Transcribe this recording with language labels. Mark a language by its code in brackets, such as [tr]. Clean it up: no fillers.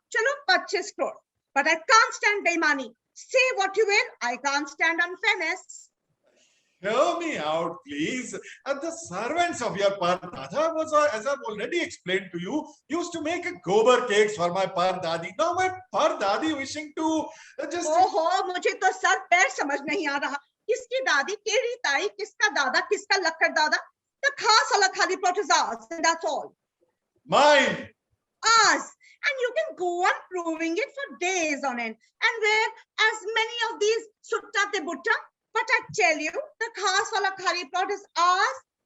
[hi] चलो [en] 25 crore. But I can't stand beimani. Say what you will, I can't stand unfairness. Hear me out, please. The servants of your Pardada was, as I've already explained to you, used to make gobar cakes for my Pardadi. Now my Pardadi wishing to just... [hi] ओहो, मुझे तो sir पैर समझ नहीं आ रहा. किसकी दादी, केरी ताई, किसका दादा, किसका लक्कड़ दादा? [en] The ghas wala khali plot is ours, and that's all. Mine. Ours. And you can go on proving it for days on end. And wear as many of these sutta te butta. But I tell you, the ghas wala khali plot is ours.